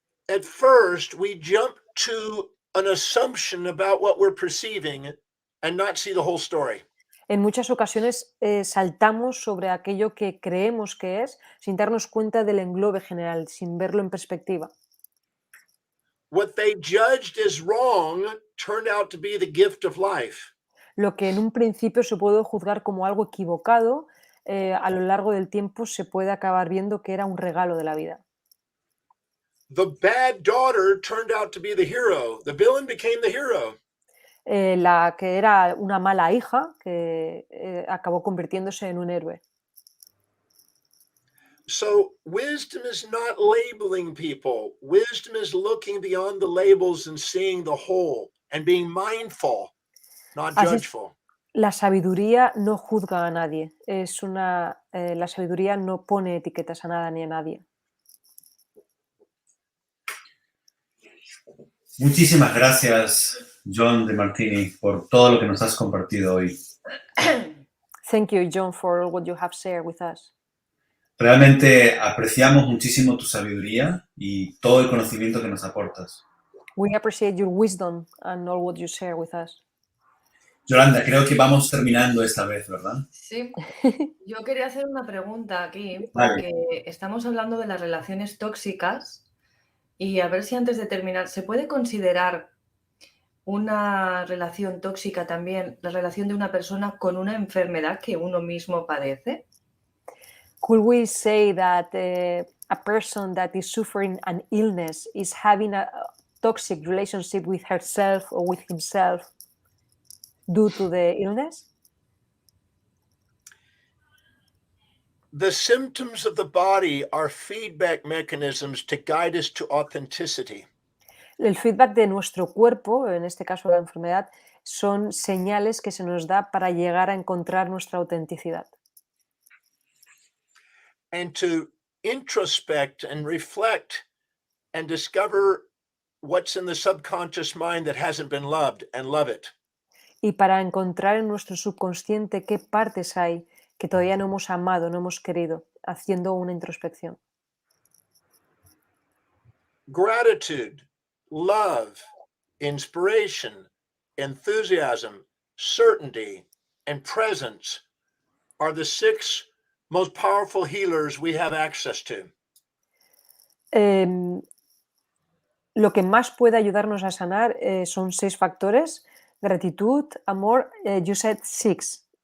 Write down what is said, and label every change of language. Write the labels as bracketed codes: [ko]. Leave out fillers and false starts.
[en] At first, we jump to an assumption about what we're perceiving and not see the whole story. [es] En muchas ocasiones saltamos sobre aquello que creemos que es sin darnos cuenta del englobe general, sin verlo en perspectiva. [en] What they judged as wrong turned out to be the gift of life. [es] Lo que en un principio se puede juzgar como algo equivocado, a lo largo del tiempo se puede acabar viendo que era un regalo de la vida. [en] The bad daughter turned out to be the hero. The villain became the hero. [es] la que era una mala hija que acabó convirtiéndose en un héroe. [en] So wisdom is not labeling people. Wisdom is looking beyond the labels and seeing the whole and being mindful, not [es] Así- [en] judgeful. [es] La sabiduría no juzga a nadie. La sabiduría no pone etiquetas a nada ni a nadie. Muchísimas gracias, John Demartini, por todo lo que nos has compartido hoy. [en] Thank you, John, for what you have shared with us. [es] Realmente apreciamos muchísimo tu sabiduría y todo el conocimiento que nos aportas. [en] We appreciate your wisdom and all what you share with us. [es] Yolanda, creo que vamos terminando esta vez, ¿verdad? Sí, yo quería hacer una pregunta aquí, Vale. porque estamos hablando de las relaciones tóxicas y a ver si antes de terminar, ¿se puede considerar una relación tóxica también la relación de una persona con una enfermedad que uno mismo padece? [en] Could we say that a person that is suffering an illness is having a toxic relationship with herself or with himself due to the illness? The symptoms of the body are feedback mechanisms to guide us to authenticity. [es] El feedback de nuestro cuerpo, en este caso la enfermedad, son señales que se nos da para llegar a encontrar nuestra autenticidad. [en] And to introspect and reflect and discover what's in the subconscious mind that hasn't been loved and love it. [es] Y para encontrar en nuestro subconsciente qué partes hay que todavía no hemos amado, no hemos querido, haciendo una introspección. [en] Gratitude, love, inspiration, enthusiasm, certainty, and presence are the 6 most powerful healers we have access to. [es] Lo que más puede ayudarnos a sanar son 6 factores: gratitud, amor, [en] you said 6.